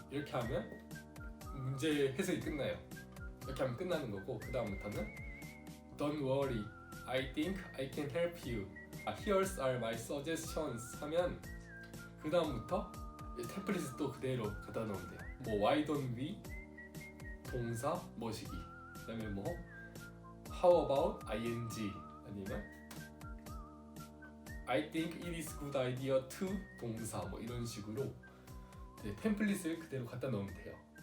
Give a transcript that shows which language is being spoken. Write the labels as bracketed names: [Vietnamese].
[Korean] 이렇게 하면 문제 해석이 끝나요. 이렇게 하면 끝나는 거고 그 다음부터는 [English] Don't worry, I think I can help you. Here's are my suggestions [Korean] 하면 그 다음부터 템플릿을 또 그대로 갖다 놓으면 돼요. [English] Why don't we? [Korean] 동사, 뭐시기. 그 다음에 [English] How about ing [Korean] 아니면 [English] I think it is good idea to [Korean] 동사 뭐 이런 식으로 네, 템플릿을 그대로 갖다 넣으면 돼요.